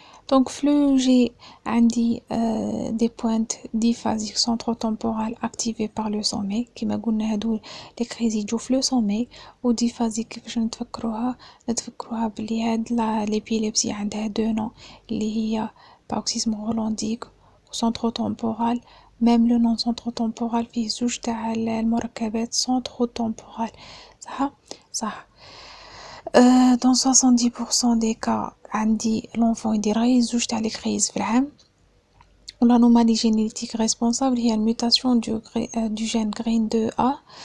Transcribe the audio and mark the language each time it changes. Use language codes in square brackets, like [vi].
[fr] Donc fleu j'ai [ar] عندي [fr] des pointes diphasiques centrotemporales activées par le sommeil [ar] كما قلنا هادو [fr] les crises [ar] يجوا في [fr] le sommeil و diphasique [ar] كيفاش نتفكروها بلي هاد [fr] l'épilepsie [ar] عندها [fr] deux noms [ar] اللي هي [fr] paroxysme rholandique و centrotemporal. même le nom [ar] centrotemporal فيه زوج تاع المركبات centrotemporal صح. [fr] Dans 70% des cas [ar] عندي [fr] l'enfant [ar] يدير غير زوج تاع [fr] لي كريز [ar] في العام. [fr] l'anomalie génétique responsable [ar] هي الميوتاسيون [fr] du gène GRIN2A.